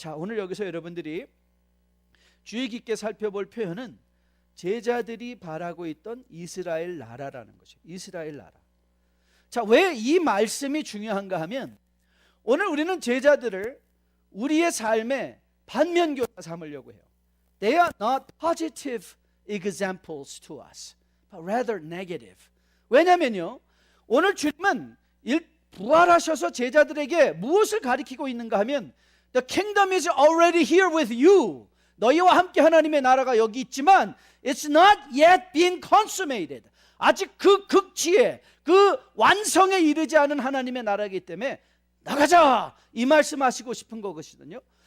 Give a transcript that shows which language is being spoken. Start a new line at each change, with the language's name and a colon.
Korean: 자, 오늘 여기서 여러분들이 주의 깊게 살펴볼 표현은 제자들이 바라고 있던 이스라엘 나라라는 거죠. 이스라엘 나라. 자, 왜 이 말씀이 중요한가 하면, 오늘 우리는 제자들을 우리의 삶의 반면교사 삼으려고 해요.
English: They are not positive examples to us, but rather negative.
Korean: 왜냐면요, 오늘 주님은 부활하셔서 제자들에게 무엇을 가리키고 있는가 하면,
English: The kingdom is already here with you.
Korean: 너희와 함께 하나님의 나라가 여기 있지만
English: It's not yet been consummated.
Korean: 아직 그 극치에, 그 완성에 이르지 않은 하나님의 나라이기 때문에 나가자, 이 말씀하시고 싶은 거거든요.